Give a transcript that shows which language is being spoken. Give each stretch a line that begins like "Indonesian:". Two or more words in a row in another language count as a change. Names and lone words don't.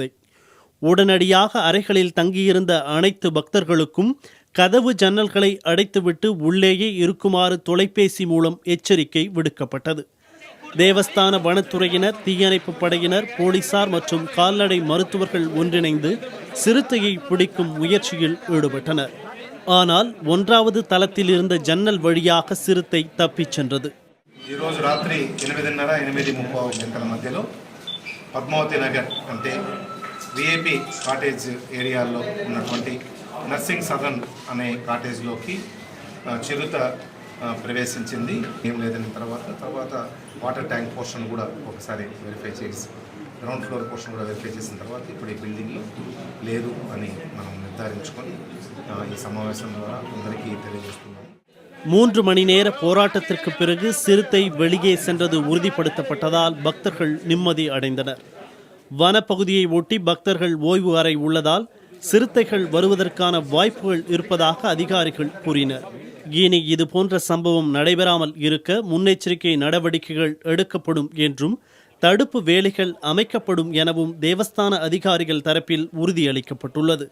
Tamil: உடனடியாக அறைகளில் தங்கியிருந்த அனைத்து பக்தர்களுக்கும் கதவு ஜன்னல்களை அடைத்துவிட்டு உள்ளேயே இருக்குமாறு தொலைபேசி மூலம் எச்சரிக்கை விடுக்கப்பட்டது. தேவஸ்தான வனத்துறையினர், தீயணைப்பு படையினர், போலீசார் மற்றும் கால்நடை மருத்துவர்கள் ஒன்றிணைந்து சிறுத்தையை பிடிக்கும் முயற்சியில் ஈடுபட்டனர். ஆனால் 1வது தளத்தில் இருந்த ஜன்னல் வழியாக சிறுத்தை தப்பிச் சென்றது.
Telugu: ఈరోజు రాత్రి 8:30-8:30 గంటల మధ్యలో పద్మావతి నగర్ అంటే విఐపి కాటేజ్ ఏరియాలో ఉన్నటువంటి నర్సింగ్ సదన్ అనే కాటేజ్లోకి చిరుత ప్రవేశించింది. ఏం లేదని తర్వాత వాటర్ ట్యాంక్ పోర్షన్ కూడా ఒకసారి వెరిఫై చేసి గ్రౌండ్ ఫ్లోర్ పోర్షన్ కూడా వెరిఫై చేసిన తర్వాత ఇప్పుడు ఈ బిల్డింగ్లో లేదు అని మనం నిర్ధారించుకొని ఈ సమావేశం ద్వారా అందరికీ తెలియజేస్తున్నాం.
Tamil: 3 மணி நேர போராட்டத்திற்கு பிறகு சிறுத்தை வெளியே சென்றது உறுதிப்படுத்தப்பட்டதால் பக்தர்கள் நிம்மதி அடைந்தனர். வனப்பகுதியை ஒட்டி பக்தர்கள் ஓய்வு அறை உள்ளதால் சிறுத்தைகள் வருவதற்கான வாய்ப்புகள் இருப்பதாக அதிகாரிகள் கூறினர். இனி இதுபோன்ற சம்பவம் நடைபெறாமல் இருக்க முன்னெச்சரிக்கை நடவடிக்கைகள் எடுக்கப்படும் என்றும் தடுப்பு வேலிகள் அமைக்கப்படும் எனவும் தேவஸ்தான அதிகாரிகள் தரப்பில் உறுதியளிக்கப்பட்டுள்ளது.